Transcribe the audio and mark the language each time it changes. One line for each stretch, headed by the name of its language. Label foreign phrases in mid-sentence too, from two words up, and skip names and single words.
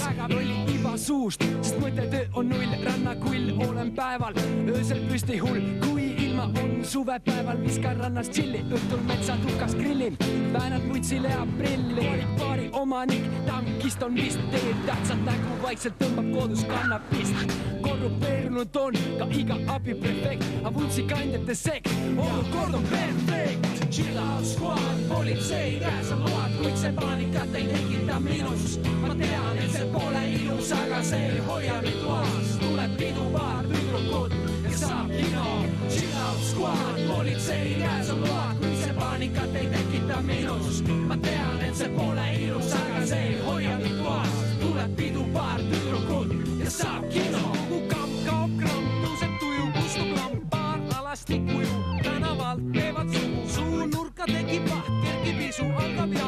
Estonian: Oli iba suust, sest mõttetöö on null, rannakull olen päeval, öösel püsti hull, kui ilma on suvepäeval, viskan rannas tšilli, õhtul metsatukas grillin, väänad mutsile aprilli, paari omanik, tankist on vist teed, tähtsad nägu vaikselt tõmbab kodus kannabist, korrupeerunud on ka iga abiprefekt, avutsi kandjate sekt, olukord on perfekt.
English: Chill out squad,
Estonian: politsei käes on load, kuid see paanikat ei tekita minus. Ma tean, et see pole ilus, aga see ei hoia mind toas. Tuleb pidu paar tüdrukut ja saab kino.
English: Chill out squad,
Estonian: politsei käes on load, kuid see paanikat ei tekita minus. Ma tean, et see pole ilus, aga see ei hoia mind toas. Tuleb pidu paar tüdrukut ja saab kino. Mu kamp kaob gramm, tõuseb tuju, kustub lamp, paar alastik kuju, tänavalt teevad suhu, suu nurka tekib vaht, kergib isu, algab ja,